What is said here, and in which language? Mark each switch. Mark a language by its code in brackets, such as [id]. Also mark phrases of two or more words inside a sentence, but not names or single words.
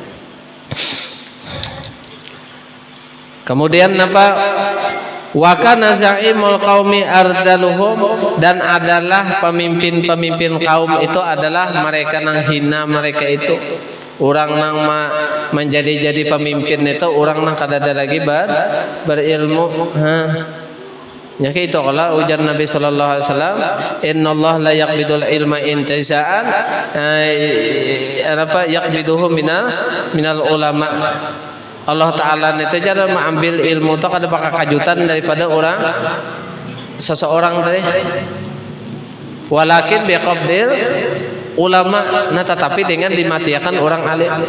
[bjn] Kemudian apa [ar] وكان زعيم القوم أرذلهم [bjn] dan adalah pemimpin kaum itu adalah mereka nang hina mereka itu orang nang menjadi pemimpin itu orang nang kada ada lagi berilmu ya itu kalau ujar Nabi [ar] صلى الله عليه وسلم إن الله لا يقبض العلم انتزاعا [bjn] apa [ar] يقبضه من العلماء [bjn] Allah Ta'ala itu cara mengambil ilmu itu kada pakai kajutan daripada orang seseorang tadi [ar] ولكن بقبض العلماء [bjn] nah tetapi dengan dimatiakan orang alim